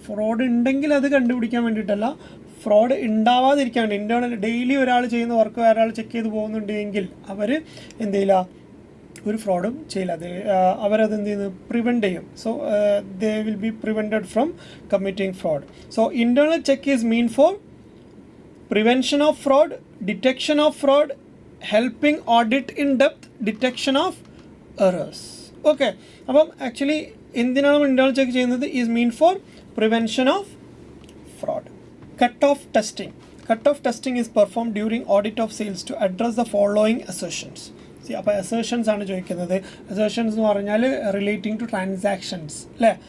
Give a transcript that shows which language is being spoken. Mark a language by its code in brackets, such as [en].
[ml] Fraud ഉണ്ടെങ്കിൽ അത് കണ്ടുപിടിക്കാൻ വേണ്ടിയിട്ടല്ല, ഫ്രോഡ് ഉണ്ടാവാതിരിക്കാൻ വേണ്ടി. ഇൻറ്റേർണൽ ഡെയിലി ഒരാൾ ചെയ്യുന്ന വർക്ക് വേറൊരാൾ ചെക്ക് ചെയ്ത് പോകുന്നുണ്ടെങ്കിൽ അവർ എന്ത് ചെയ്യില്ല, ഒരു ഫ്രോഡും ചെയ്യില്ല. അവരത് എന്ത് ചെയ്യുന്നു, പ്രിവെൻറ്റ് ചെയ്യും. [en] So they will be prevented from committing fraud. So internal check is mean for prevention of fraud, detection of fraud, helping audit in depth, detection of errors. Okay, [ml] അപ്പം ആക്ച്വലി എന്തിനാണ് ഇൻറ്റേർണൽ ചെക്ക് ചെയ്യുന്നത്? [en] Is mean for prevention of fraud. Cut off testing. Cut off testing is perform during audit of sales to address the following assertions. [ml] അപ്പോൾ അസേർഷൻസ് ആണ് ചോദിക്കുന്നത്. അസേർഷൻസ് എന്ന് പറഞ്ഞാൽ relating to transactions അല്ലേ.